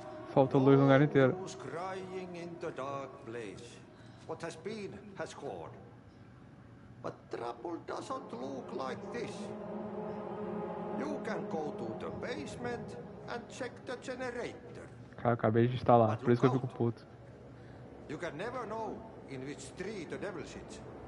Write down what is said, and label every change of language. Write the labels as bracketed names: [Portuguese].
[Portuguese] Falta luz no lugar inteiro. [English] Who's crying in the dark place? What has been has gone. But trouble doesn't look like this. You can go to the basement and check the generator. [Portuguese] Cara, acabei de instalar, por isso que eu fico puto. [English] You can never know in which tree the devil sits.